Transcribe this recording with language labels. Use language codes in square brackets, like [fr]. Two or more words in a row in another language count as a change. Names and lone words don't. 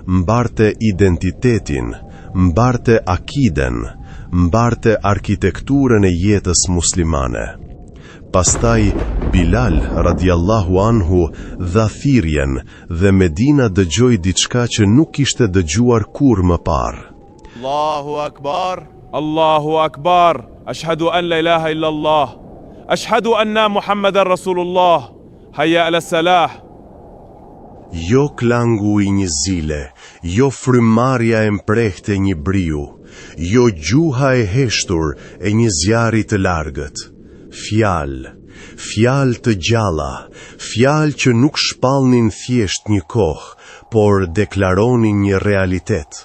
[sq] mbarte identitetin, mbarte akiden, mbarte arkitekturën e jetës muslimane. Pastaj Bilal [ar] رضي الله عنه [sq] dha thirrjen dhe Medina dëgjoi diçka që nuk kishte dëgjuar kurrë më parë. [ar] الله أكبر الله أكبر أشهد أن لا إله إلا الله أشهد أن محمدا رسول الله حي على الصلاة. [sq] Jo klangu i një zile, jo frymarrja e mprehtë e një briu, jo gjuha e heshtur e një zjarri të largët. Fjalë të gjalla, fjalë që nuk shpallnin thjesht një kohë, por deklaronin një realitet.